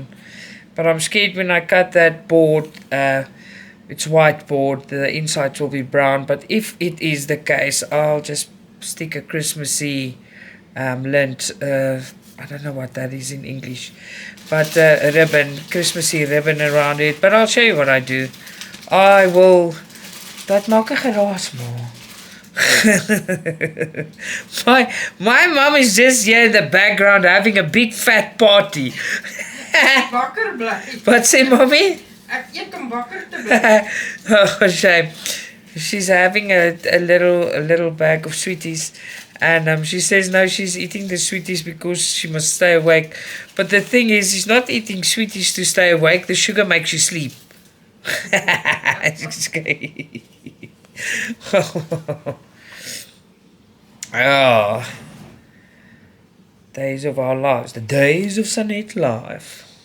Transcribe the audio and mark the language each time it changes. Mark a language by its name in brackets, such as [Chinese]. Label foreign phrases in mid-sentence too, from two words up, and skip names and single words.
[English] But I'm scared when I cut that board, it's white board, the insides will be brown. But if it is the case, I'll just stick a Christmassy lint, I don't know what that is in English, but a ribbon, Christmassy ribbon around it. But I'll show you what I do. I will, [Afrikaans] dat maak 'n geraas, ma. [English] my mom is just here in the background having a big fat party. [Afrikaans] Wakker bly. Wat sê mommy? Ek eet om wakker te bly. [English] Oh, shame. She's having a little bag of sweeties, and she says no, she's eating the sweeties because she must stay awake. But the thing is, she's not eating sweeties to stay awake. The sugar makes you sleep. Oh, days of our lives, the days of Sanet life.